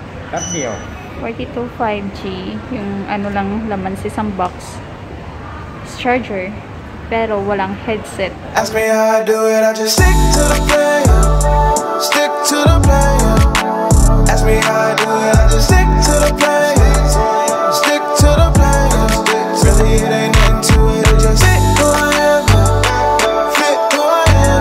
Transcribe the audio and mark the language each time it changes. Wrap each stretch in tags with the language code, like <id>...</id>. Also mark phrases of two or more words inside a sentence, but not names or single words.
<th>แป๊บเดียว 42 5G.</th> <tl>Yung ano lang laman sa isang box. Charger. Pero walang headset.</tl> <en>Ask me how I do it, I just stick to the plan. Stick to the plan. Ask me how I do it, I just stick to the plan. Stick to the plan. Really, it ain't nothing to it, I just fit who I am. Fit who I am.</en>